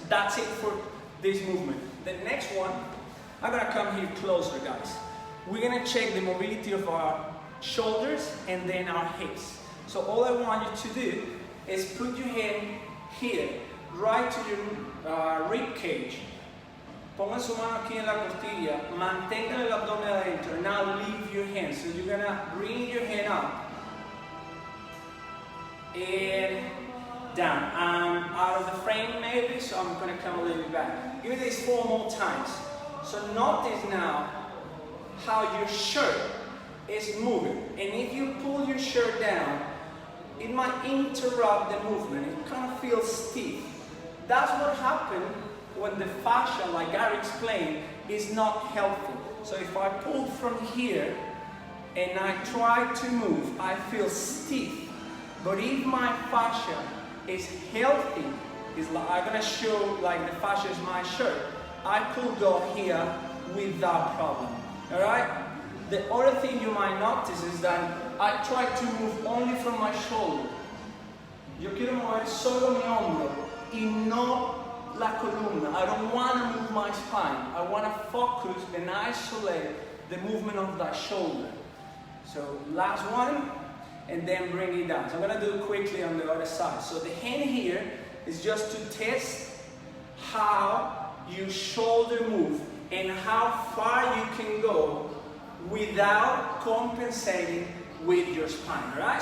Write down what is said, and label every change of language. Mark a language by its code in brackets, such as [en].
[en] That's it for this movement. The next one, I'm gonna come here closer, guys. We're gonna check the mobility of our shoulders and then our hips. So all I want you to do is put your hand here, right to your rib cage. [es] Pongan su mano aquí en la costilla, mantengan el abdomen adentro. [en] Now leave your hand. So you're gonna bring your hand up and down. I'm out of the frame maybe, so I'm gonna come a little bit back. Give me this 4 more times. So notice now how your shirt is moving. And if you pull your shirt down, it might interrupt the movement. It kind of feels stiff. That's what happens when the fascia, like Gary explained, is not healthy. So if I pull from here and I try to move, I feel stiff. But if my fascia is healthy, I'm gonna show like the fascia is my shirt, I could go here without problem. All right? The other thing you might notice is that I try to move only from my shoulder. [es] Yo quiero mover solo mi hombro y no la columna. [en] I don't want to move my spine. I want to focus and isolate the movement of that shoulder. So last one, and then bring it down. So I'm going to do it quickly on the other side. So the hand here is just to test how your shoulder move and how far you can go without compensating with your spine. All right?